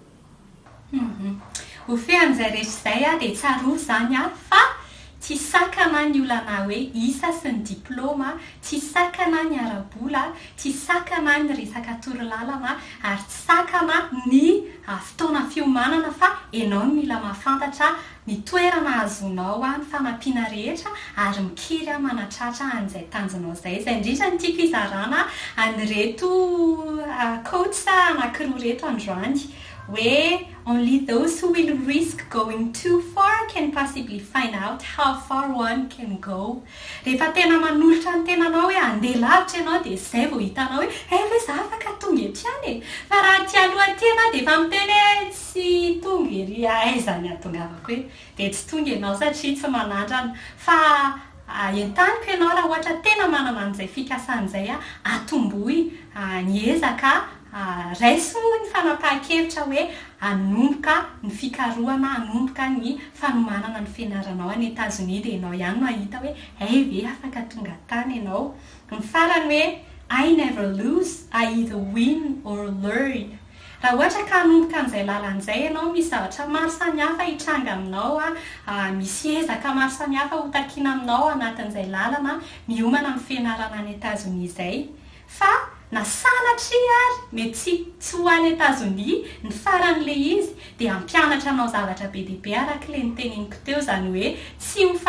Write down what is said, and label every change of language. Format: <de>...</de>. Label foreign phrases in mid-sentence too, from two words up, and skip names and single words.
<mg>Ho fehan'izay rehetra izay dia tsaroa izany fa tsy sakana ny olana hoe isa sy ny diplôma, tsy sakana ny ara-bola, tsy sakana ny resaka torolalana ary tsy sakana ny fotoana fiomanana fa ianao no mila mahafantatra ny toerana azonao ny fanampiana rehetra ary mikiry manatratra an'izay tanjonao izay. Izay indrindra ny tiako izarana anyreto coach anankiroa reto androany</mg> <en>where only those who will risk going too far can possibly find out how far one can go.</en> <mg>Rehefa tena manolotra ny tenanao hoe andeha lavitra ianao dia izay vao hitanao hoe ve za afaka tonga ety any fa raha ty aloha tena dia efa miteny tsy tonga ery aiza ny atongavako hoe dia tsy tonga ianao satria tsy manandrana fa entaniko ianao raha ohatra tena manana an'izay fikasan'izay atomboy niezaka raiso ny fanapahan-kevitra hoe anomboka ny fikarohana, anomboka ny fanomanana ny fianaranao any Etazonia dia ianao ihany mahita hoe ve afaka tonga tany ianao. Ny farany hoe</mg> <en>I never lose, I either win or learn.</en> <mg>Raha ohatra ka anomboka an'izay lalan'izay ianao misy zavatra maro samihafa hitranga aminao misy ezaka maro samihafa ho takiana aminao anatin'izay lalana miomana amin'ny fianarana any Etazonia izay fa na sanatry ary mety tsy ho any Etazonia ny faran'le izy dia ampianatra anao zavatra be dia be arak'ilay niteneniko teo izany hoe tsy ho</mg>